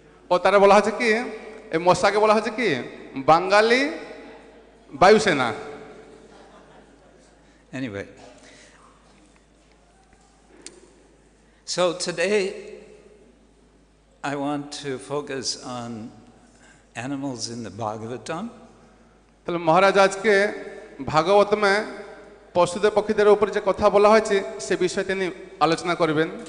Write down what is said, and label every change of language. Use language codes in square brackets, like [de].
[bn] ও তারা বলা হচ্ছে কি, এই মশাকে বলা হচ্ছে কি বাঙালি বায়ুসেনা। [en] Anyway, so today I want to focus on animals in the Bhagavatam. [bn] তাহলে মহারাজ আজকে ভাগবতমে পশুদের পক্ষীদের উপর যে কথা বলা হয়েছে সে বিষয়ে তিনি আলোচনা করবেন।